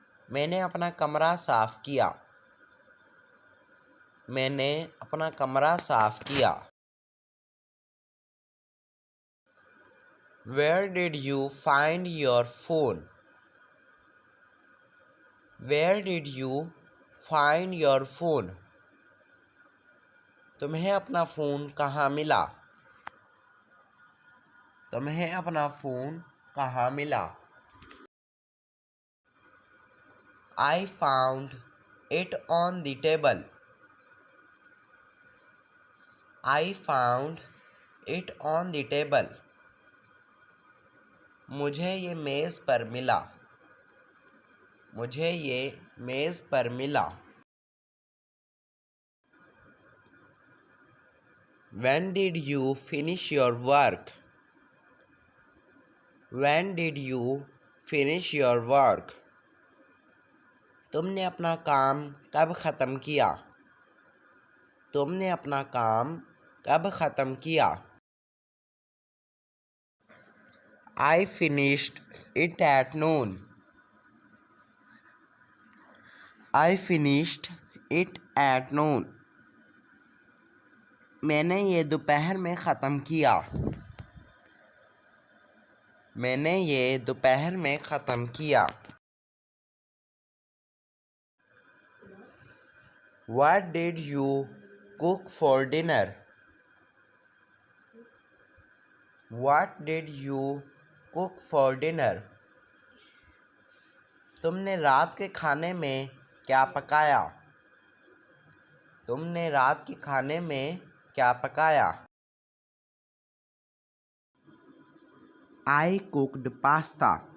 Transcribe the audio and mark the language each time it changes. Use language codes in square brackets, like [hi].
[hi] मैंने अपना कमरा साफ किया। मैंने अपना कमरा साफ किया। [en] Where did you find your phone? Where did you find your phone? [hi] तुम्हें अपना फ़ोन कहाँ मिला? तुम्हें अपना फ़ोन कहाँ मिला? [en] I found it on the table. I found it on the table. [hi] मुझे ये मेज़ पर मिला. मुझे ये मेज़ पर मिला. [en] When did you finish your work? When did you finish your work? [hi] तुमने अपना काम कब ख़त्म किया? तुमने अपना काम कब ख़त्म किया? [en] I finished it at noon. I finished it at noon. [hi] मैंने ये दोपहर में ख़त्म किया. मैंने ये दोपहर में ख़त्म किया. [en] What did you cook for dinner? What did you cook for dinner? [hi] तुमने रात के खाने में क्या पकाया? तुमने रात के खाने में क्या पकाया? [en] I cooked pasta.